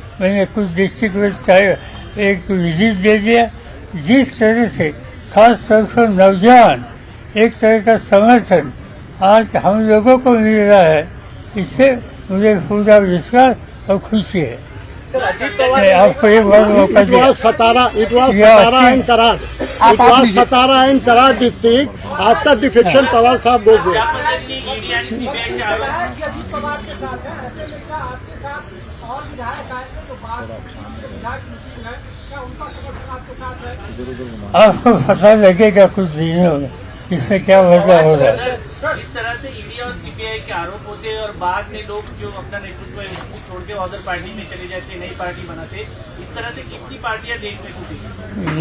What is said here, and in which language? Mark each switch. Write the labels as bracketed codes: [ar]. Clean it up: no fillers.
[hi] मैंने कुछ डिस्ट्रिक्ट में एक विजिट दे दिया। जिस तरह से खास तौर पर नौजवान एक तरह का समर्थन आज हम लोगों को मिल रहा है, इससे मुझे पूरा विश्वास और खुशी है। सर, अजीत पवार आपको एक बार मौका [en] It was Satara and Karar district. After defection, Pawar साहब goes there. [hi] अजीत पवार के साथ है, ऐसे में क्या आपके साथ और विधायक आए थे जो बात विधायक मिसिंग है, क्या उनका समर्थन आपके साथ है? आपको पता लगेगा कुछ दिनों में इसमें क्या वजह हो रहा है। इस तरह से ईडी और सीबीआई के आरोप होते हैं और बाद में लोग जो अपना नेतृत्व है उसको छोड़ के अदर पार्टी में चले जाते, नई पार्टी बनाते, इस तरह से कितनी पार्टियां देश में टूटी?